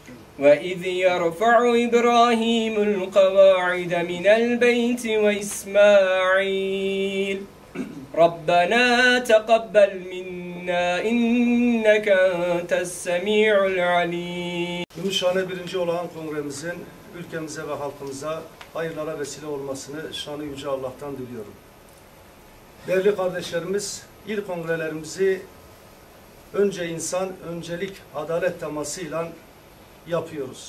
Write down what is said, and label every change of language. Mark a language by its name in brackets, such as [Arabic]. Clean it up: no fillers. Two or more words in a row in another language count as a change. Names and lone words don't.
[Arabic] وَإِذْ يَرْفَعُ إِبْرَاهِيمُ الْقَوَاعِدَ مِنَ الْبَيْتِ وَإِسْمَاعِيلُ رَبَّنَا تَقَبَّلْ مِنَّا إِنَّكَ أَنْتَ السَّمِيعُ الْعَلِيمُ. [Turkish] Gümüşhane 1. olağan kongremizin ülkemize ve halkımıza hayırlara vesile olmasını şanı yüce Allah'tan diliyorum. Değerli kardeşlerimiz, il kongrelerimizi önce insan, öncelik adalet temasıyla yapıyoruz.